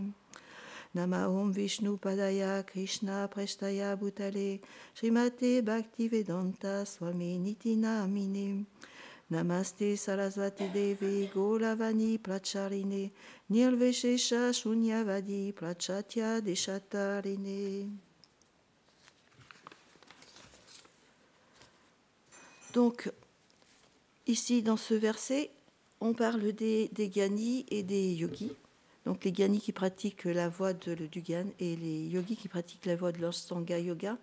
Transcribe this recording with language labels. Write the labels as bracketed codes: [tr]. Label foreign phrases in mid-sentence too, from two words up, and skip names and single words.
[sa] नमोम् विष्णु पादाय कृष्ण प्रेष्ठाय भूतले श्रीमते भक्तिवेदान्त स्वामिन् इति नामिने. नमस्ते सरस्वति देवि गौरवाणी प्रचारिणे निर्विशेष शून्यवादि पाश्चात्य देशतारिणे. [fr] Donc, ici, dans ce verset, on parle des gyanis et des yogis. Donc, les gyanis qui pratiquent la voie du Gyan et les yogis qui pratiquent la voie de l'Ashtanga Yoga.